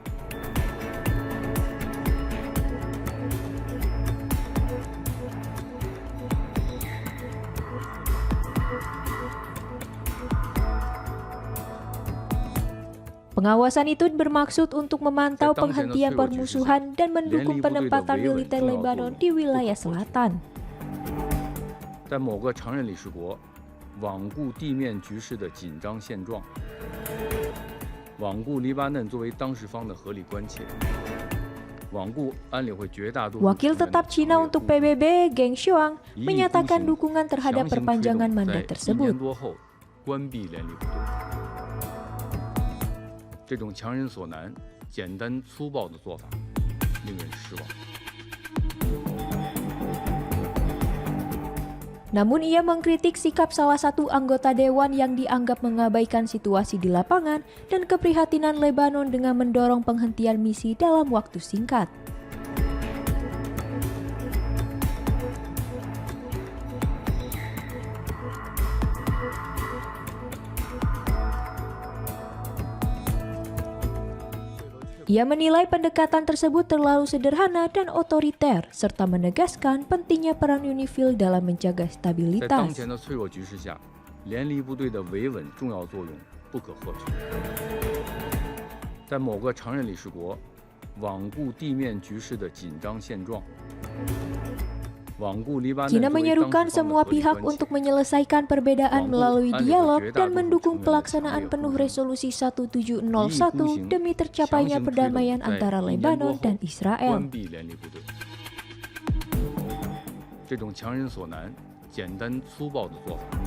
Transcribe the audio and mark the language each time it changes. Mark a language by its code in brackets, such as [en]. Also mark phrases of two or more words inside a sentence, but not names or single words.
[id] Pengawasan itu bermaksud untuk memantau penghentian permusuhan dan mendukung penempatan militer Lebanon di wilayah selatan. [zh] 在某个常任理事国罔顾地面局势的紧张现状，罔顾黎巴嫩作为当事方的合理关切，罔顾安理会绝大多数 [id] Wakil tetap Cina untuk PBB, Geng Shuang, menyatakan dukungan terhadap perpanjangan mandat tersebut. [zh] 关闭联立部队。这种强人所难、简单粗暴的做法，令人失望。 [id] Namun ia mengkritik sikap salah satu anggota dewan yang dianggap mengabaikan situasi di lapangan dan keprihatinan Lebanon dengan mendorong penghentian misi dalam waktu singkat. Ia menilai pendekatan tersebut terlalu sederhana dan otoriter, serta menegaskan pentingnya peran UNIFIL dalam menjaga stabilitas. [zh] 在当前的脆弱局势下，联离部队的维稳重要作用不可或缺。在某个常任理事国罔顾地面局势的紧张现状。罔顾黎巴嫩 [id] China [zh] 作为当 [id] menyerukan [zh] 事方的 [id] semua [zh] 合理 [id] pihak [zh] 关切 [id] untuk menyelesaikan perbedaan melalui dialog dan mendukung pelaksanaan penuh resolusi 1701 demi tercapainya perdamaian antara Lebanon dan [zh] 关 [id] Israel. [zh] 闭联立部队。这种强人所难、简单粗暴的做法，